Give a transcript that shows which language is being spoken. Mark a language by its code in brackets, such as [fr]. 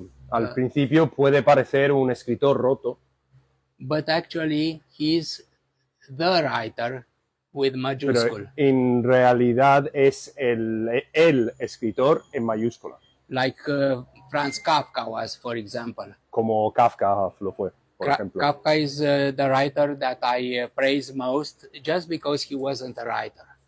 [es] Al principio puede parecer un escritor roto, [en] but actually he's the writer with [es] pero [en] majuscule, [es] en realidad es el escritor en mayúscula, [en] like Franz Kafka was, for example. [es] como Kafka lo fue, por ejemplo. [en] Kafka is the writer that I praise most, just because he wasn't a writer.